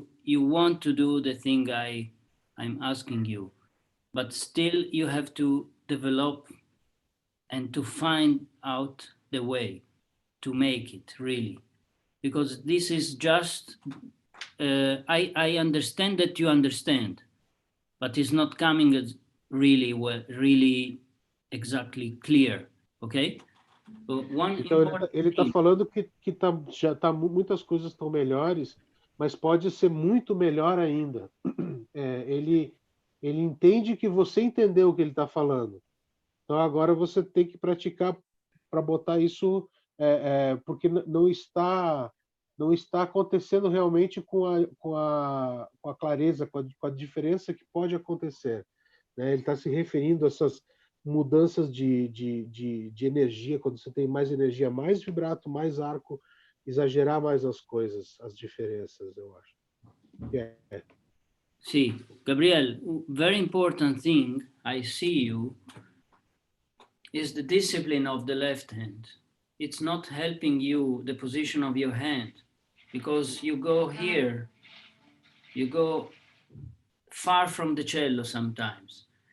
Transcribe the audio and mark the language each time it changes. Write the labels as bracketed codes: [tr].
[en] you want to do the thing I'm asking you, but still you have to develop and to find out the way to make it really, because this is just I understand that you understand, but it's not coming as really well, really exactly clear. Okay. One [pt] Então [en] important [pt] ele tá [en] thing. [pt] falando que já tá, muitas coisas estão melhores, mas pode ser muito melhor ainda. Ele entende que você entendeu o que ele está falando. Então agora você tem que praticar para botar isso, porque não está acontecendo realmente com a clareza, com a diferença que pode acontecer. Né? Ele está se referindo a essas mudanças de energia, quando você tem mais energia, mais vibrato, mais arco, exagerar mais as coisas, as diferenças, eu acho. [en] See, Gabriel, very important thing I see you is the discipline of the left hand. It's not helping you the position of your hand, because you go here, you go far from the cello sometimes.